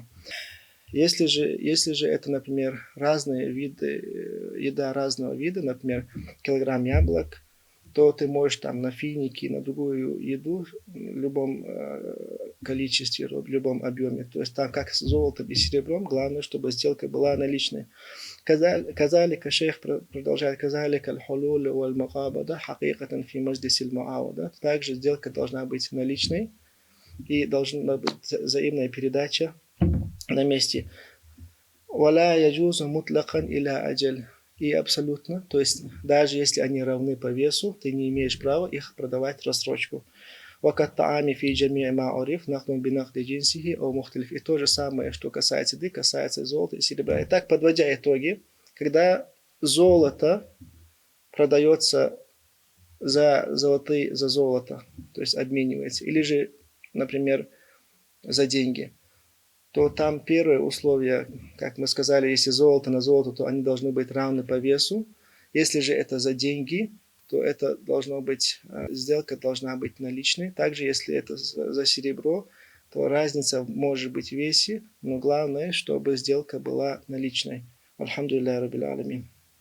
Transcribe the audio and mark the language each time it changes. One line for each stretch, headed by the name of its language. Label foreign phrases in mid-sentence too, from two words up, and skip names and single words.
Russian: Если же это, например, разные виды, еда разного вида, например, килограмм яблок, то ты можешь там на финики, на другую еду в любом количестве, в любом объеме. То есть там как с золотом и серебром, главное, чтобы сделка была наличной.
Arabic: كذلك
Russian: шейх продолжает:
Arabic: كذلك الحلول والمقابضة حقيقة في مجلس المعاوضة.
Russian: Также сделка должна быть наличной и должна быть взаимная передача на месте.
Arabic: ولا يجوز مطلقا إلى أجل.
Russian: И абсолютно, то есть даже если они равны по весу, ты не имеешь права их продавать в рассрочку.
Arabic: وكالطعام في جميع ما عرف نقد بنقد جنسه أو مختلف.
Russian: И то же самое, что касается еды, касается золота и серебра. Итак, подводя итоги, когда золото продается за золото, то есть обменивается, или же, например, за деньги, то там первое условие, как мы сказали, если золото на золото, то они должны быть равны по весу. Если же это за деньги, то это должно быть, сделка должна быть наличной. Также, если это за серебро, то разница может быть в весе, но главное, чтобы сделка была наличной.
Arabic: الحمد لله رب العالمين.